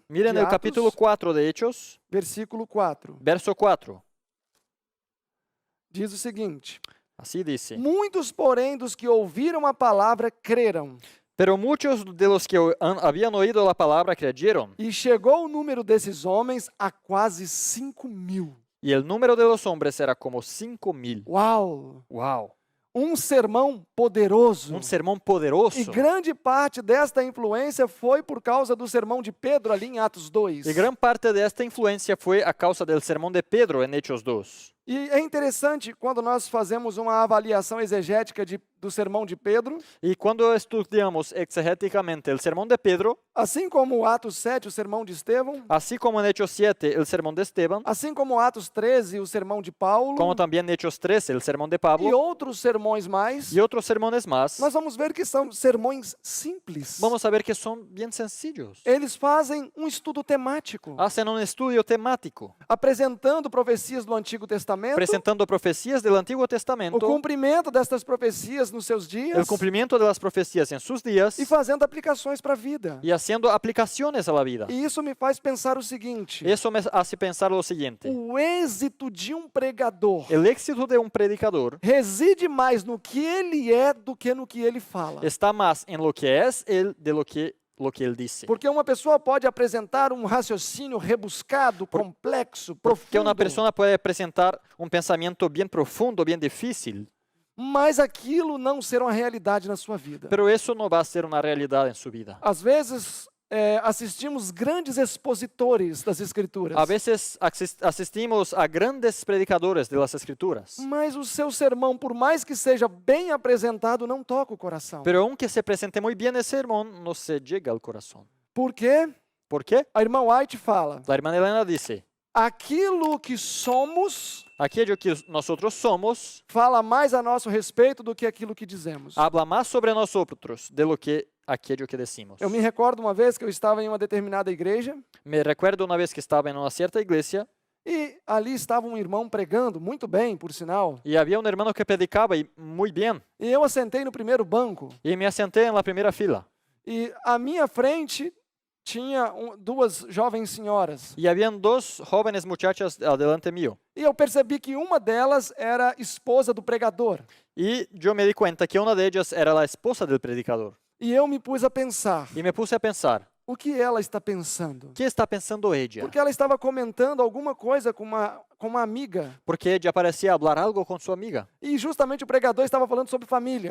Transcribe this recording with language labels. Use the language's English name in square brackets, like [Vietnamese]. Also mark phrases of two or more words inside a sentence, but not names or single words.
[Spanish] Miren de el Atos, capítulo 4 de Hechos, versículo 4. verso 4. [Portuguese] Diz o seguinte: [Spanish] Así dice. [Portuguese] Muitos, porém, dos que ouviram a palavra creram. [Spanish] Pero muchos de los que habían oído la palabra creyeron, [Portuguese] E chegou o número desses homens a quase 5.000. [Spanish] y el número de los hombres era como 5.000. Uau! ¡Wow! [Portuguese] Um sermão poderoso. [Spanish] Un sermón poderoso. [Portuguese] E grande parte desta influência foi por causa do sermão de Pedro ali em Atos 2. [Spanish] Y gran parte de esta influencia fue a causa del sermón de Pedro en Hechos 2. [Portuguese] E é interessante quando nós fazemos uma avaliação exegética do sermão de Pedro, [Spanish] Y cuando estudiamos exegéticamente el sermón de Pedro, [Portuguese] assim como Atos 7, o sermão de Estevão, [Spanish] así como en Hechos 7 el sermón de Esteban, [Portuguese] assim como Atos 13, o sermão de Paulo, [Spanish] como también en Hechos 13 el sermón de e Pablo, [Portuguese] outros sermões mais, [Spanish] y otros sermones más, [Portuguese] nós vamos ver que são sermões simples. [Spanish] vamos a ver que son bien sencillos. [Portuguese] Eles fazem um estudo temático, [Spanish] Hacen un estudio temático, [Portuguese] apresentando profecias do Antigo Testamento, Testamento, [Spanish] presentando profecías del Antiguo o Testamento, [Portuguese] cumprimento destas profecias nos seus dias [Spanish] el cumplimiento de las profecías en sus días [Portuguese] e fazendo aplicações para a vida. [Spanish] y haciendo aplicaciones a la vida. [Portuguese] E isso me faz pensar o seguinte: [Spanish] Eso me hace pensar lo siguiente. [Portuguese] o êxito de um pregador [Spanish] El éxito de un predicador [Portuguese] reside mais no que ele é do que no que ele fala. [Spanish] está más en lo que es él de lo que él dice. [Portuguese] Porque uma pessoa pode apresentar um raciocínio rebuscado, complexo, Porque profundo, [Spanish] una persona puede presentar un pensamiento bien profundo, bien difícil, [Portuguese] mas aquilo não ser uma realidade na sua vida. [Spanish] pero eso no va a ser una realidad en su vida. [Portuguese] Às vezes, assistimos grandes expositores das Escrituras, [Spanish] A veces asistimos a grandes predicadores de las Escrituras, [Portuguese] mas o seu sermão, por mais que seja bem apresentado, não toca o coração. [Spanish] pero aunque se presente muy bien el sermón, no se llega al corazón. [Portuguese] Por quê? [Spanish] ¿Por qué? [Portuguese] A irmã White fala: [Spanish] La hermana Elena dice, [Portuguese] aquilo que somos [Spanish] aquello que nosotros somos [Portuguese] fala mais a nosso respeito do que aquilo que dizemos. [Spanish] habla más sobre nosotros de lo que aquello que decimos. [Portuguese] Eu me recordo uma vez que eu estava em uma determinada igreja [Spanish] Me recuerdo una vez que estaba en una cierta iglesia [Portuguese] e ali estava um irmão pregando, muito bem, por sinal. [Spanish] y había un hermano que predicaba y muy bien. [Portuguese] E eu assentei no primeiro banco [Spanish] Y me asenté en la primera fila. [Portuguese] e à minha frente tinha duas jovens senhoras. [Spanish] Y habían dos jóvenes muchachas adelante mío. [Portuguese] E eu percebi que uma delas era esposa do pregador. [Spanish] Y yo me di cuenta que una de ellas era la esposa del predicador. [Portuguese] E eu me pus a pensar, [Spanish] Y me puse a pensar, [Portuguese] o que ela está pensando? [Spanish] ¿qué está pensando ella? [Portuguese] Porque ela estava comentando alguma coisa com uma amiga. [Spanish] Porque ella parecía hablar algo con su amiga. [Portuguese] E justamente o pregador estava falando sobre família.